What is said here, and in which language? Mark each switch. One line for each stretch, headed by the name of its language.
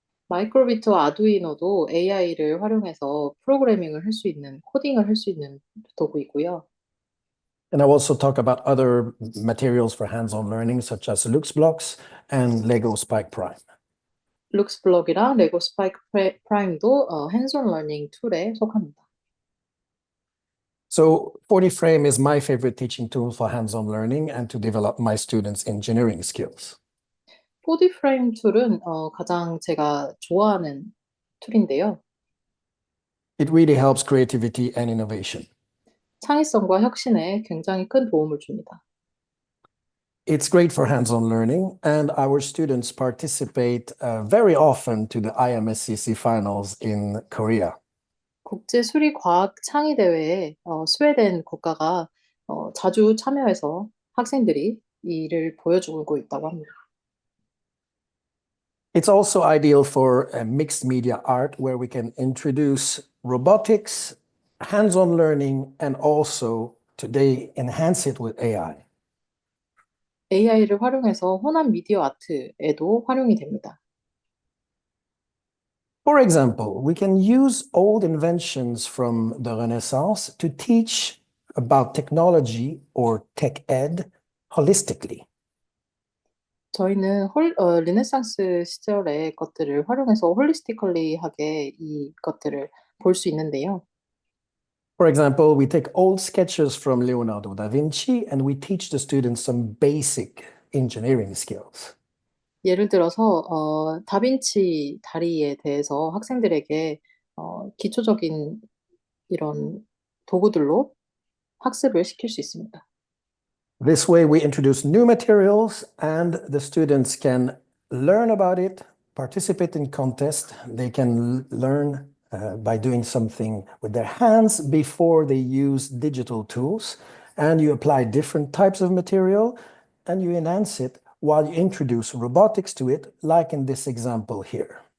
Korean: 마이크로비트와 아두이노도 AI를 활용해서 프로그래밍을 할 수 있는, 코딩을 할 수 있는 도구이고요.
English: And I'll also talk about other materials for hands-on learning, such as LuxBlocks and Lego Spike Prime.
Korean: 룩스블럭이랑 레고 스파이크 프라임도 핸즈온 러닝 툴에 속합니다.
English: So 4D-Frame is my favorite teaching tool for hands-on learning and to develop my students' engineering skills.
Korean: 4D 프레임 툴은 가장 제가 좋아하는 툴인데요.
English: It really helps creativity and innovation.
Korean: 창의성과 혁신에 굉장히 큰 도움을 줍니다.
English: It's great for hands-on learning, and our students participate very often to the IMSCC finals in Korea.
Korean: 국제 수리 과학 창의 대회에 스웨덴 국가가 자주 참여해서 학생들이 이 일을 보여주고 있다고 합니다.
English: It's also ideal for mixed media art, where we can introduce robotics, hands-on learning, and also today enhance it with AI.
Korean: AI를 활용해서 혼합 미디어 아트에도 활용이 됩니다.
English: For example, we can use old inventions from the Renaissance to teach about technology or tech ed holistically.
Korean: 저희는 르네상스 시절의 것들을 활용해서 홀리스티컬리하게 이 것들을 볼 수 있는데요.
English: For example, we take old sketches from Leonardo da Vinci and we teach the students some basic engineering skills.
Korean: 예를 들어서 다빈치 다리에 대해서 학생들에게 기초적인 이런 도구들로 학습을 시킬 수 있습니다.
English: This way we introduce new materials and the students can learn about it, participate in contests. They can learn by doing something with their hands before they use digital tools. And you apply different types of material and you enhance it while you introduce robotics to it, like in this example here.